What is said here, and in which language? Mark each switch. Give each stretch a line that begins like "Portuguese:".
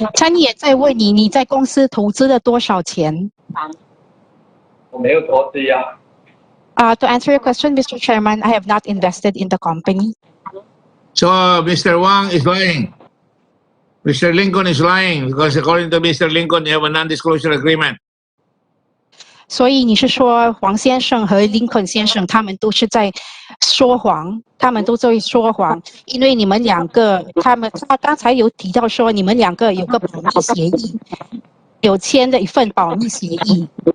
Chinese: 参议员在问你，你在公司投资了多少钱？我没有投资呀。
English: To answer your question, Mr. Chairman, I have not invested in the company. So, Mr. Wang is lying. Mr. Lincoln is lying because according to Mr. Lincoln, you have a non-disclosure agreement.
Chinese: 所以你是说黄先生和林肯先生他们都是在说谎，他们都在说谎，因为你们两个，他刚才有提到说你们两个有个保密协议，有签的一份保密协议。